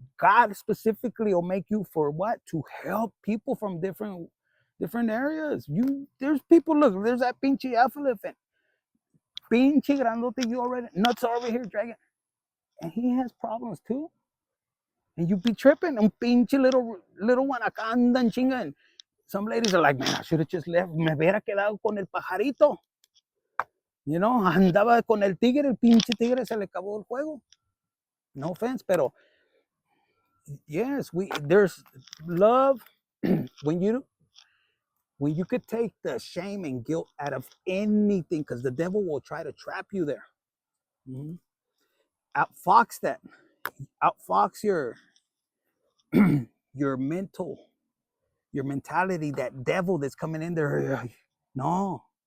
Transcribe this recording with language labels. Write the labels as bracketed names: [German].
[English] God specifically will make you for what? To help people from different areas. There's people, look, there's that pinche alpha elephant. [Spanish] Pinche grandote, [English] you already nuts are over here dragging. And he has problems too. And you be tripping. [Spanish] Un pinche [English] little one [Spanish] acá andan chingan. [English] Some ladies are like, man, I should have just left. [Spanish] Me hubiera quedado con el pajarito. [English] You know, [Spanish] andaba con el tigre, el pinche tigre se le acabó el juego. [English] No offense, [Spanish] pero [English] yes, there's love when you could take the shame and guilt out of anything, because the devil will try to trap you there. Outfox that. Outfox your mentality, that devil that's coming in there. No.